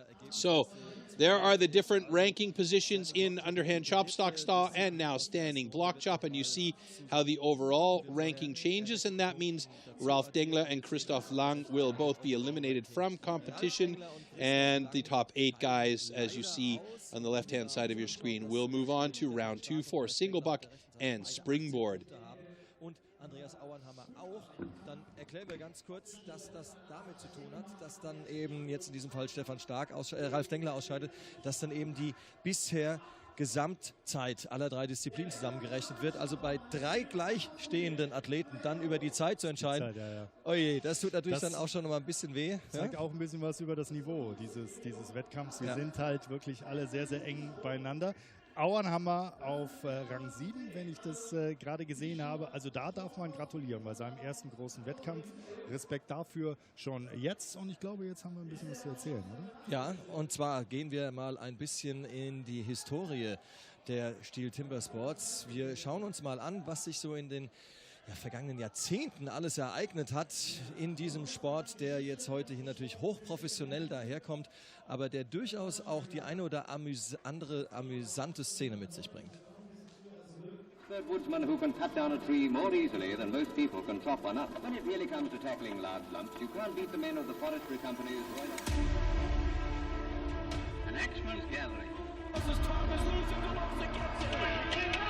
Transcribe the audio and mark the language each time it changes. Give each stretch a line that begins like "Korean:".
English: So there are the different ranking positions in underhand chop, stock, stall, and now standing block chop, and you see how the overall ranking changes, and that means Ralf Dengler and Christoph Lang will both be eliminated from competition, and the top 8 guys, as you see on the left-hand side of your screen, will move on to round 2 for single buck and springboard.
German: Andreas Auernhammer auch. Dann erklären wir ganz kurz, dass das damit zu tun hat, dass dann eben jetzt in diesem Fall Stefan Stark, Ralf Dengler ausscheidet, dass dann eben die bisher Gesamtzeit aller 3 Disziplinen zusammengerechnet wird. Also bei 3 gleichstehenden Athleten dann über die Zeit zu entscheiden. Oje, das tut natürlich dann auch schon noch mal ein bisschen weh. Zeigt auch ein bisschen was über das Niveau dieses Wettkampfs. Wir sind halt wirklich alle sehr, sehr eng beieinander. Auernhammer auf Rang 7, wenn ich das gerade gesehen habe. Also da darf man gratulieren bei seinem ersten großen Wettkampf. Respekt dafür schon jetzt. Und ich glaube, jetzt haben wir ein bisschen was zu erzählen, oder? Ja, und zwar gehen wir mal ein bisschen in die Historie der STIHL Timbersports. Wir schauen uns mal an, was sich so in den vergangenen Jahrzehnten alles ereignet hat in diesem Sport, der jetzt heute hier natürlich hochprofessionell daherkommt, aber der durchaus auch die eine oder andere amüsante Szene mit sich bringt.
English: Third woodsman who can cut down a tree more easily than most people can chop one up. When it really comes to tackling large lumps, you can't beat the men of the forestry companies. An axeman's gathering. This is Thomas losing the lumps against it.